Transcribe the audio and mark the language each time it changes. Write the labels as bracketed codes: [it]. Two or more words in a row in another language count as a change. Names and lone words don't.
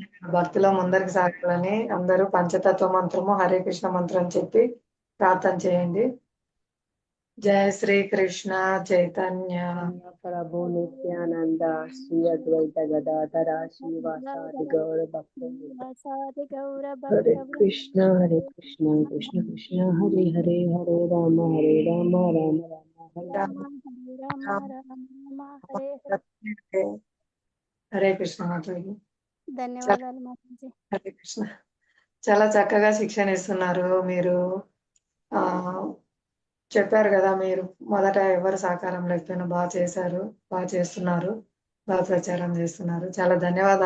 [te] భక్తిలో ముందరికి సాగాలని అందరూ పంచతత్వ మంత్రము హరే కృష్ణ మంత్రం చెప్పి ప్రార్థన చేయండి. [sa] జయ శ్రీ కృష్ణ చైతన్య ప్రభు నిత్యానంద శ్రీ అద్వైత గదాధర శ్రీవాసాది గౌర భక్త వాసాది గౌర హరే భక్త కృష్ణ కృష్ణ కృష్ణ హరే హరే హరే రామ రామ రామ హరే రామ హరే రామ రామ రామ హరే హరే. [te] హరే కృష్ణ మాతాజీ. ధన్యవాదాలు మాతాజీ. హరే కృష్ణ. చాలా చక్కగా శిక్షణ ఇస్తున్నారు మీరు. ఆ చెప్పారు కదా, మీరు మొదట ఎవరు సహకారం లేకపోయినా బాగా చేశారు, బాగా చేస్తున్నారు, బాగా ప్రచారం చేస్తున్నారు. చాలా ధన్యవాదాలు.